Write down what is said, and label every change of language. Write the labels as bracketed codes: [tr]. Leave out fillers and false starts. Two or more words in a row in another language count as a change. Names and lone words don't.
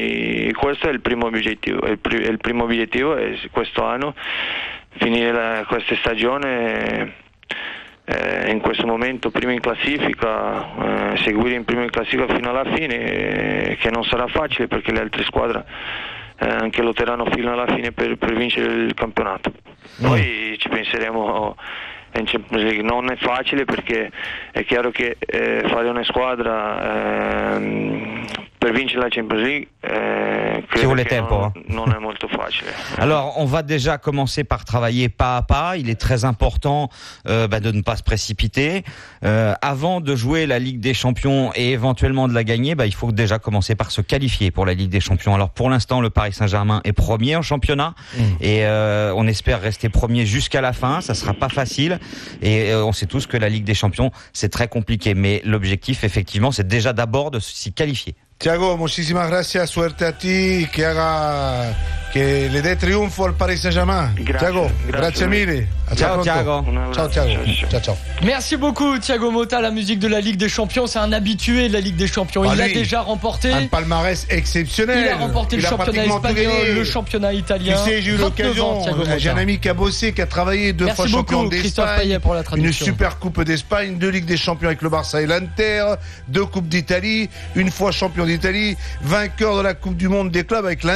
[it] E questo è il primo obiettivo. Il primo obiettivo è questo anno finire questa stagione in questo momento prima in classifica, seguire in prima in classifica fino alla fine, che non sarà facile perché le altre squadre anche lotteranno fino alla fine per vincere il campionato. Poi ci penseremo in Champions League. Non è facile perché è chiaro che fare una squadra per vincere la Champions League credo che non è molto facile. [fr] Alors on va déjà commencer par travailler pas à pas. Il est très important de ne pas se précipiter. Avant de jouer la Ligue des Champions et éventuellement de la gagner, il faut déjà commencer par se qualifier pour la Ligue des Champions. Alors pour l'instant le Paris Saint-Germain est premier en championnat et on espère rester premier jusqu'à la fin. Ça sera pas facile et on sait tous que la Ligue des Champions c'est très compliqué, mais l'objectif effectivement c'est déjà d'abord de s'y qualifier. [es] Thiago, muchísimas gracias, suerte a ti, que le dé triunfo al Paris Saint-Germain. [it] Thiago, grazie mille. Ciao Thiago. Ciao Thiago. Ciao. [fr] Merci beaucoup Thiago Motta, la musique de la Ligue des Champions, c'est un habitué de la Ligue des Champions. Il l'a déjà remporté. Un palmarès exceptionnel. Il a remporté le championnat espagnol, le championnat italien. Tu sais, j'ai eu l'occasion, j'ai un ami qui a bossé, qui a travaillé deux fois champion d'Espagne, pour la traduction. Une super coupe d'Espagne, 2 Ligues des Champions avec le Barça et l'Inter, 2 coupes d'Italie, une fois champion d'Italie, vainqueur de la Coupe du Monde des clubs avec l'Inter.